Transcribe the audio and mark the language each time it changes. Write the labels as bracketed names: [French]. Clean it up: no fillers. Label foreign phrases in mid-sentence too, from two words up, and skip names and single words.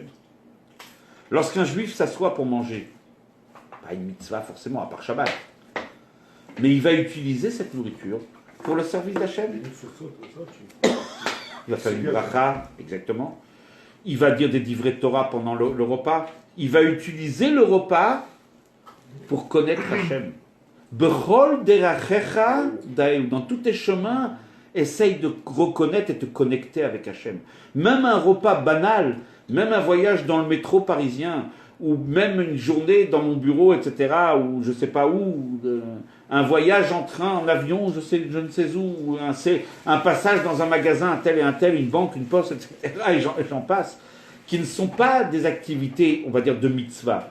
[French] Lorsqu'un juif s'assoit pour manger, pas une mitzvah forcément, à part Shabbat, mais il va utiliser cette nourriture pour le service d'Hachem. Il va faire une bracha, exactement. Il va dire des [Hebrew] דברי תורה [French] pendant le repas. Il va utiliser le repas pour connaître Hachem. [Hebrew] בכל דרכיך דעהו. [French] Dans tous tes chemins, essaye de reconnaître et te connecter avec Hachem. Même un repas banal, même un voyage dans le métro parisien, ou même une journée dans mon bureau, etc., ou je ne sais pas où, un voyage en train, en avion, je ne sais où, ou un passage dans un magasin, un tel, une banque, une poste, etc., et j'en passe, qui ne sont pas des activités, on va dire, de mitzvah.